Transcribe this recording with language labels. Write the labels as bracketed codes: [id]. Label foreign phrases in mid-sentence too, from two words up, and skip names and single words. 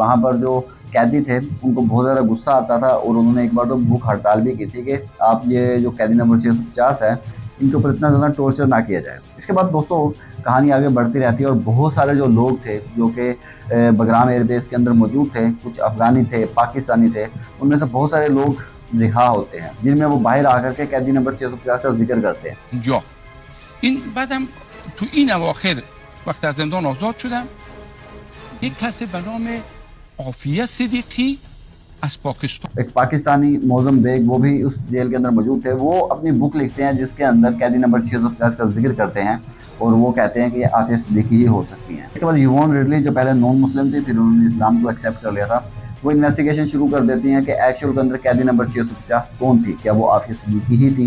[hi] वहाँ पर जो कैदी थे उनको बहुत ज़्यादा गुस्सा आता था और उन्होंने एक बार तो भूख हड़ताल भी की थी कि आप ये जो कैदी नंबर 650 है, इनके ऊपर इतना ज़्यादा टॉर्चर ना किया जाए। इसके बाद दोस्तों कहानी आगे बढ़ती रहती है और बहुत सारे जो लोग थे जो कि बगराम एयरबेस के अंदर मौजूद थे, कुछ अफगानी थे, पाकिस्तानी थे, उनमें से बहुत सारे लोग रिहा होते हैं, जिनमें वो बाहर आकर के कैदी नंबर 650 का जिक्र करते हैं। [fa] जो این بعدم تو این اواخر وقت از زندان آزاد شدم، یک کسی به نام عافیه صدیقی از پاکستان، [hi] एक पाकिस्तानी मौजम बेग, वो भी उस जेल के अंदर मौजूद थे। वो अपनी बुक लिखते हैं जिसके अंदर कैदी नंबर 650 का जिक्र करते हैं और वो कहते हैं कि ये आफिया सिद्दीकी ही हो सकती हैं। इसके बाद युवान रिडली, जो पहले [en] non Muslim [hi] थी, फिर उन्होंने इस्लाम को एक्सेप्ट कर लिया था, वो इन्वेस्टिगेशन शुरू कर देती हैं कि एक्चुअल के अंदर कैदी नंबर 650 कौन थी, क्या वो आफिया सिद्दीकी ही थी।